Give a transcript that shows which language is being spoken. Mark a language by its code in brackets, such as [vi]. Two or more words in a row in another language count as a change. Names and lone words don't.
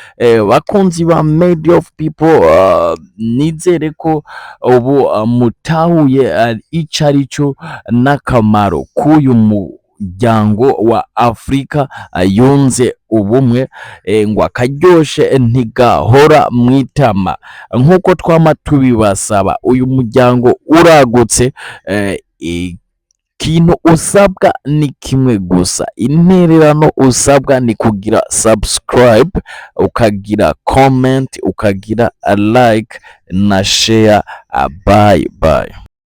[rn] Bakunzi ba Made of People, nizere ko ubu mutahuye ico arico n'akamaro k'uyu muryango wa Afrika yunze ubumwe, ngo akaryoshe ntigahora mwitama. Nk'uko twama tubibasaba, uyu muryango uragutse, ikintu usabwa ni kimwe gusa, intererano usabwa ni kugira subscribe, ukagira comment, ukagira like na share. [en] Bye bye.